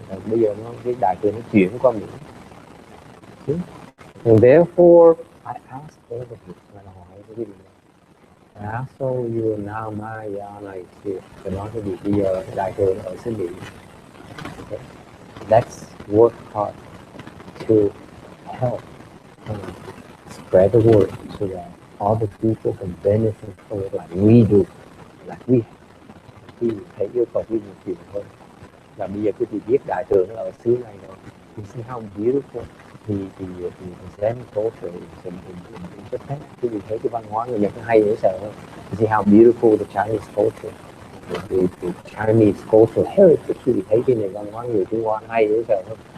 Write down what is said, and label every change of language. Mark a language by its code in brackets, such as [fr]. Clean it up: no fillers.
[vi] Bây giờ cái Đại thừa nó chuyển qua Mỹ. [en] And therefore I ask all of you, [vi] hỏi quý vị, [en] so you now Mahayana is here. [vi] Tôi nói quý vị bây giờ Đại thừa nó ở xứ Mỹ. [en] Okay. Let's work hard to help spread the word so that other people can benefit from it like we do, like we have. [vi] Quý vị thấy yêu cầu quý vị nhiều hơn. Và bây giờ quý vị biết Đại thừa nó ở xứ này rồi. [en] You see how beautiful the Zen culture is in Japan. [vi] Quý vị thấy cái văn hóa người Nhật nó hay dễ sợ hơn. [en] You see how beautiful the Chinese culture, the Chinese cultural heritage. [vi] Quý vị thấy cái nền văn hóa người Trung Hoa hay dễ sợ hơn.